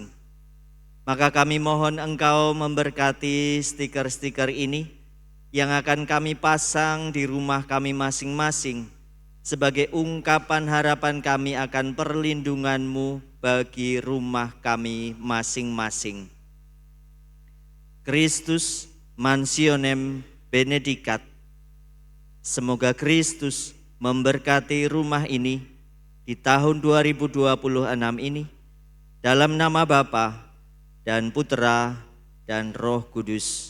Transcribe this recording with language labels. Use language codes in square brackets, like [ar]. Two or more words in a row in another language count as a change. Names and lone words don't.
[id] Maka kami mohon Engkau memberkati stiker-stiker ini yang akan kami pasang di rumah kami masing-masing sebagai ungkapan harapan kami akan perlindungan-Mu bagi rumah kami masing-masing. [la] Christus mansionem benedicat. [id] Semoga Kristus memberkati rumah ini di tahun 2026 ini, dalam nama Bapa dan Putra dan Roh Kudus.